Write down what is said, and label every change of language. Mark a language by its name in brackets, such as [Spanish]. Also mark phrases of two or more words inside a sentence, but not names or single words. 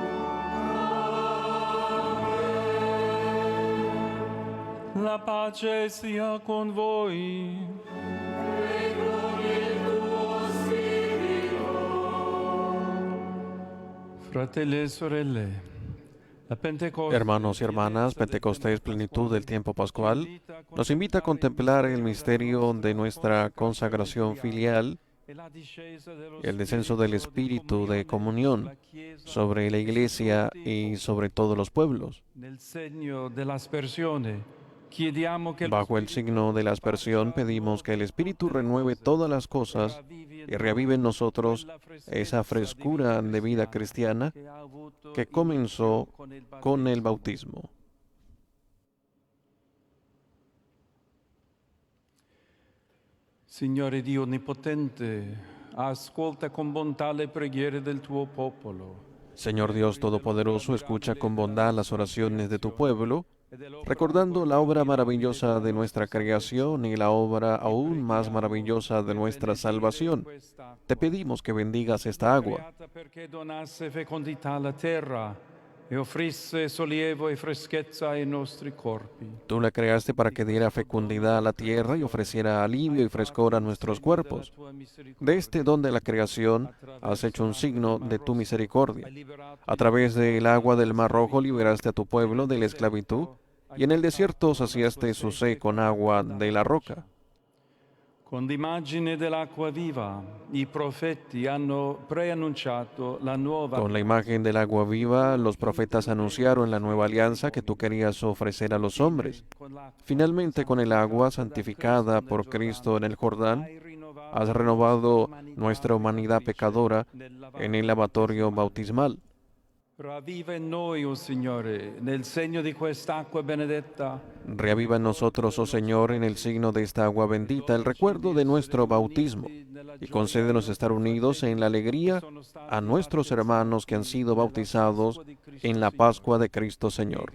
[Italian] La pace sia con voi. Fratelli e sorelle, la Pentecoste, [Spanish] Hermanos y hermanas, Pentecostés, plenitud del tiempo pascual, nos invita a contemplar el misterio de nuestra consagración filial, el descenso del Espíritu de comunión sobre la Iglesia y sobre todos los pueblos. [Italian] Nel segno dell'aspersione, chiediamo che lo [Spanish] Bajo el signo de la aspersión pedimos que el Espíritu renueve todas las cosas y reavive en nosotros esa frescura de vida cristiana que comenzó con el bautismo. [Italian] Signore Dio Onnipotente, ascolta con bontà le preghiere del tuo popolo. [Spanish] Señor Dios Todopoderoso, escucha con bondad las oraciones de tu pueblo, recordando la obra maravillosa de nuestra creación y la obra aún más maravillosa de nuestra salvación. Te pedimos que bendigas esta agua. [Italian] Creata perché donasse fecondità alla terra e offrisse sollievo e freschezza ai nostri corpi. [Spanish] Tú la creaste para que diera fecundidad a la tierra y ofreciera alivio y frescor a nuestros cuerpos. De este don de la creación has hecho un signo de tu misericordia. A través del agua del Mar Rojo liberaste a tu pueblo de la esclavitud y en el desierto saciaste su sed con agua de la roca. [Italian] Con l'immagine dell'acqua viva, i profeti hanno preannunciato la nuova [Spanish] Con la imagen del agua viva, los profetas anunciaron la nueva alianza que tú querías ofrecer a los hombres. Finalmente, con el agua santificada por Cristo en el Jordán, has renovado nuestra humanidad pecadora en el lavatorio bautismal. [Italian] Ravviva in noi, o Signore, nel segno di quest'acqua benedetta, [Spanish] Reaviva en nosotros, oh Señor, en el signo de esta agua bendita, el recuerdo de nuestro bautismo, y concédenos estar unidos en la alegría a nuestros hermanos que han sido bautizados en la Pascua de Cristo Señor.